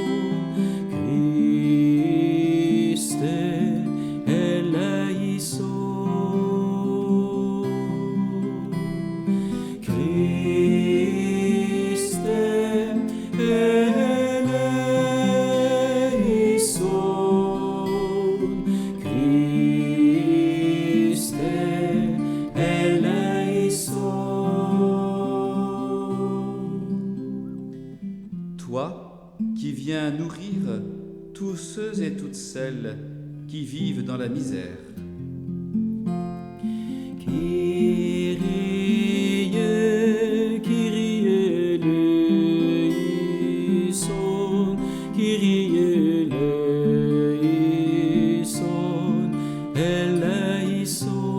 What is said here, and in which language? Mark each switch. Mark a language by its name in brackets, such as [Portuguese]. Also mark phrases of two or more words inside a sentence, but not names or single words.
[Greek] Χριστὲ ἐλέησον, Χριστὲ ἐλέησον, Χριστὲ ἐλέησον. [French] Toi, qui viens nourrir tous ceux et toutes celles qui vivent dans la misère. [Greek] Κύριε, Κύριε ἐλέησον, Κύριε ἐλέησον, ἐλέησον.